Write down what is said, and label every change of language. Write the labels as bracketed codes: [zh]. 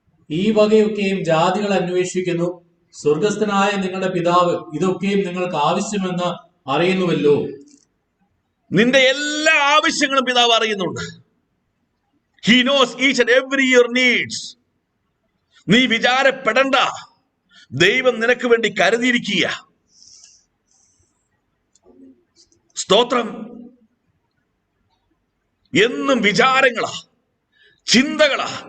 [ml] ഈ വകയൊക്കെയും ജാതികൾ അന്വേഷിക്കുന്നു, സ്വർഗസ്ഥനായ നിങ്ങളുടെ പിതാവ് ഇതൊക്കെയും നിങ്ങൾക്ക് ആവശ്യമെന്ന് അറിയുന്നുവല്ലോ. നിന്റെ എല്ലാ ആവശ്യങ്ങളും പിതാവ് അറിയുന്നുണ്ട്. [en] He knows each and every your needs. [ml] നീ വിചാരപ്പെടണ്ട, ദൈവം നിനക്ക് വേണ്ടി കരുതിയിരിക്കുക. സ്തോത്രം. എന്നും വിചാരങ്ങളാ, ചിന്തകളാ.